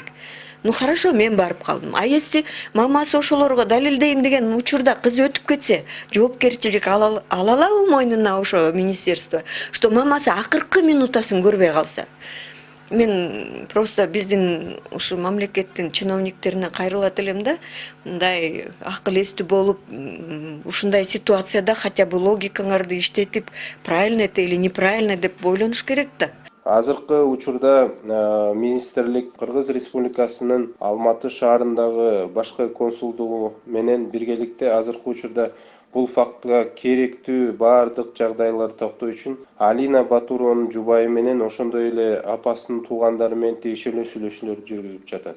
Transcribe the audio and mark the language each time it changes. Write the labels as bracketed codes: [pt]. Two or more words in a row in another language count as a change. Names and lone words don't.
[ru] Ну хорошо, [ky] мен барып калдым. [ru] А если [ky] мамасы ошолорго далилдейм деген учурда кыз өтүп кетсе, жоопкерчилик ала алабы мойнуна ошо министерство, что мамасы акыркы минутасын көрбөй калса. Мен просто биздин ушу мамлекеттин чиновниктерине кайрылат элем да, мындай акыл эстүү болуп, ушундай ситуацияда [ru] хотя бы [ky] логикаңарды иштетип, [ru] правильно это или неправильно [ky] деп ойлонуш керек да. Азыркы учурда министрлик Кыргыз Республикасынын Алматы шаарындагы башкы консулдугу менен биргеликте азыркы учурда бул фактыга керектүү баардык жагдайларды токтоо үчүн Алина Батурованын жубайы менен ошондой эле апасынын туугандары менен тиешелүү сүйлөшүүлөрдү жүргүзүп жатат.